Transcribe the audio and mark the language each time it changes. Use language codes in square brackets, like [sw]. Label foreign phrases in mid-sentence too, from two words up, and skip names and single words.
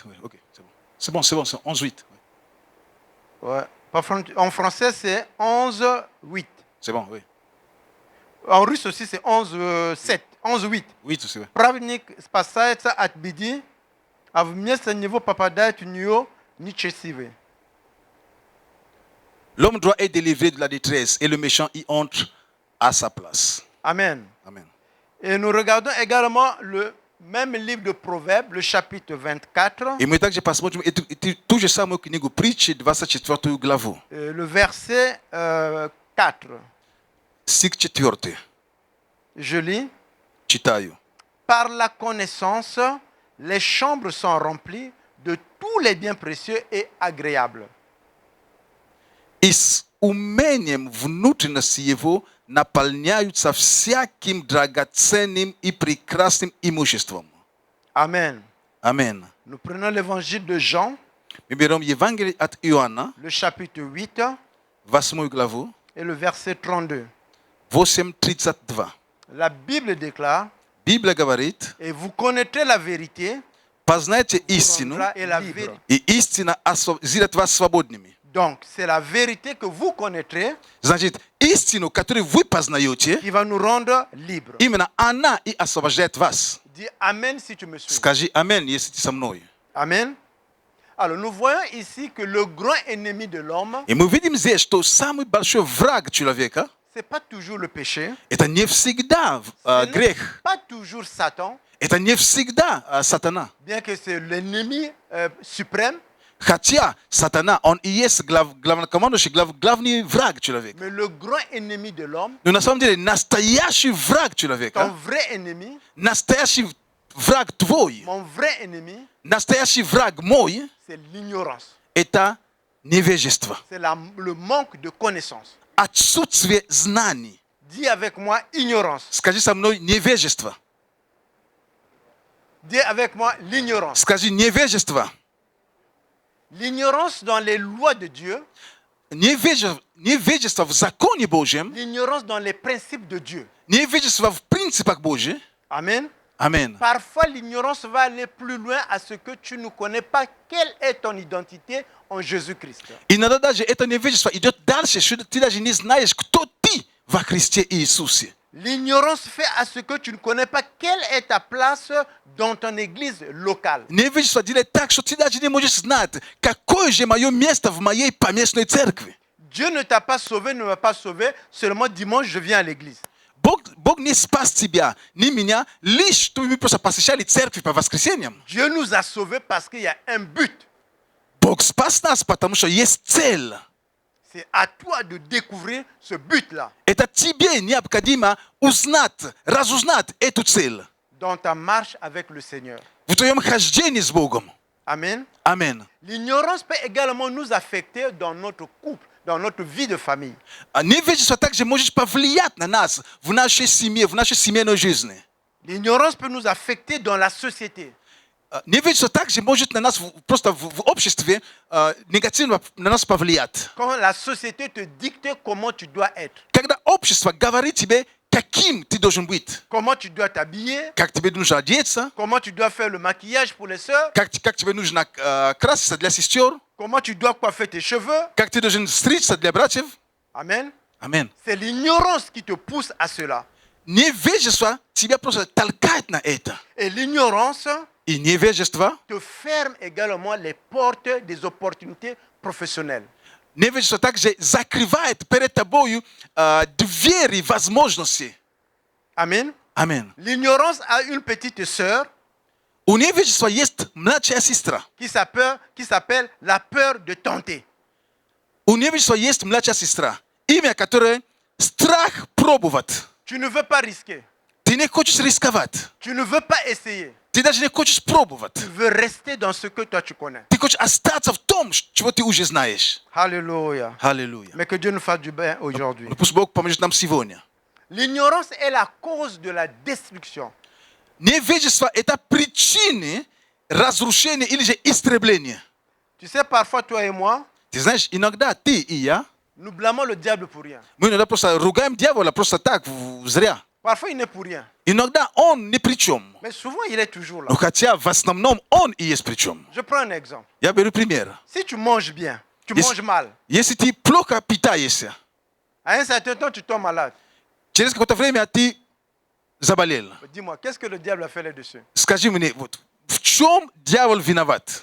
[fr] Oui, ok, c'est bon, c'est 11-8. Ouais. En français, c'est 11, 8. C'est bon, oui. En russe aussi, c'est 11, 7. 11, 8. Oui, tout c'est vrai. [ru] Праведник спасается от беды, а вместо него попадает в нее нечестивый. [fr] L'homme droit est délivré de la détresse et le méchant y entre à sa place. Amen. Amen. Et nous regardons également le même livre de Proverbes, le chapitre 24, [ru] И мы также посмотрим ту же самую книгу притчи, 24 главу, [fr] le verset 4. [ru] стих 4. [fr] Je lis. [ru] Читаю. [fr] Par la connaissance, les chambres sont remplies de tous les biens précieux et agréables. [ru] is umeniem внутренности его наполняются всяким драгоценным и прекрасным имуществом. Amen. Amen. [fr] Nous prenons l'évangile de Jean, [ru] Мы берем Евангелие от Иоанна, [fr] le chapitre 8 [ru] 8 главу, [fr] et le verset 32. [ru] 8:32. [fr] La Bible déclare, [ru] Библия говорит, [fr] et vous connaîtrez la vérité, [ru] познайте истину, [fr] et la vérité. [ru] и истина сделает вас свободными. [fr] Donc, c'est la vérité que vous connaîtrez [ru] Значит, истину, которую вы познаете, [fr] qui va nous rendre libres. [ru] именно она и освобождает вас. [fr] Dis Amen si tu me suis. [ru] Скажи «Амен», если ты со мной. Amen. [fr] Alors, nous voyons ici que le grand ennemi de l'homme, [ru] И мы видим здесь, что самый большой враг человека [fr] ce n'est pas toujours le péché, [ru] это не всегда [fr] ce n'est [ru] грех, [fr] pas toujours Satan, [ru] это не всегда сатана. [fr] bien que c'est l'ennemi suprême, [ru] Хотя сатана, он и есть главнокомандующий, главный враг человека. [fr] mais le grand ennemi de l'homme, [ru] Но на самом деле настоящий враг [fr] ton [ru] человека, [fr] vrai ennemi, [ru] настоящий враг твой, [fr] mon vrai ennemi, [ru] настоящий враг мой, [fr] c'est l'ignorance. [ru] это невежество, [fr] C'est le manque de connaissance. [ru] отсутствие знаний. [fr] Dis avec moi ignorance. [ru] Скажи со мной невежество. [fr] Dis avec moi l'ignorance. [ru] Скажи невежество. [fr] L'ignorance dans les lois de Dieu, [ru] Невежество в законе Божьем, [fr] l'ignorance dans les principes de Dieu. [ru] невежество в принципах Божьих. [fr] Amen. [ru] Аминь. [fr] Parfois, l'ignorance va aller plus loin à ce que tu ne connais pas quelle est ton identité en Jésus-Christ. [ru] Иногда даже это невежество идет дальше, что ты даже не знаешь, кто ты во Христе Иисусе. [fr] L'ignorance fait à ce que tu ne connais pas quelle est ta place dans ton église locale. [ru] Невежество делает так, что ты даже не можешь знать, какое же мое место в моей поместной церкви. [fr] Dieu ne t'a pas sauvé, ne m'a pas sauvé, seulement dimanche je viens à l'église. [ru] Бог не спас тебя, не меня, лишь чтобы мы просто посещали церковь по воскресеньям. [fr] Dieu nous a sauvés parce qu'il y a un but. [ru] Бог спас нас, потому что есть цель. [fr] C'est à toi de découvrir ce but-là [ru] Это тебе необходимо узнать, разузнать эту цель [fr] dans ta marche avec le Seigneur. [ru] в твоем хождении с Богом. [fr] Amen. [ru] Аминь. [fr] L'ignorance peut également nous affecter dans notre couple, dans notre vie de famille. [ru] Невежество также может повлиять на нас в нашей семье, в нашей семейной жизни. [fr] L'ignorance peut nous affecter dans la société. [ru] Невежество также может на нас просто в обществе негативно на нас повлиять. [fr] Quand la société te dicte comment tu dois être, [ru] Когда общество говорит тебе, каким ты должен быть, [fr] comment tu dois t'habiller, [ru] как тебе нужно одеться, [fr] comment tu dois faire le maquillage pour les sœurs, [ru] как тебе нужно краситься для сестер, [fr] comment tu dois coiffer tes cheveux. [ru] как ты должен стричься для братьев. [fr] Amen. [ru] Аминь. [fr] C'est l'ignorance qui te pousse à cela. [ru] Невежество тебя просто толкает на это. [fr] Et l'ignorance [ru] И невежество, [fr] te ferme également les portes des opportunités professionnelles. [ru] невежество также закрывает перед тобою двери возможностей. [fr] Amen. [ru] Аминь. [fr] L'ignorance a une petite sœur [ru] У невежества есть младшая сестра. [fr] qui s'appelle la peur de tenter. [ru] У невежества есть младшая сестра, имя которое страх пробовать. [fr] Tu ne veux pas risquer. [ru] Ты не хочешь рисковать. [fr] Tu ne veux pas essayer. [ru] Ты даже не хочешь пробовать. [fr] Tu veux rester dans ce que toi tu connais. [ru] Ты хочешь остаться в том, чего ты уже знаешь. [fr] Alléluia. [ru] Аллилуйя. [fr] Mais que Dieu nous fasse du bien aujourd'hui. [ru] Но пусть Бог поможет нам сегодня. [fr] L'ignorance est la cause de la destruction. [ru] Невежество – это причины разрушения или же истребления. [fr] Tu sais, parfois, toi et moi, [ru] Ты знаешь, иногда ты и я, [fr] nous blâmons le diable pour rien. [ru] мы иногда просто ругаем дьявола просто так, зря. [fr] Parfois, il n'est pour rien. [ru] Иногда он ни при чем. [fr] Mais souvent, il est toujours là. [ru] Но хотя в основном он и есть при чем. [fr] Je prends un exemple. [ru] Я беру пример. [fr] Si tu manges bien, tu Yes. manges mal. [ru] Если ты плохо питаешься, [fr] À un certain temps, tu tombes malade. [ru] через какое-то время ты заболел. [fr] Dis-moi, qu'est-ce que le diable a fait là-dessus? [ru] Скажи мне, вот, в чем дьявол виноват?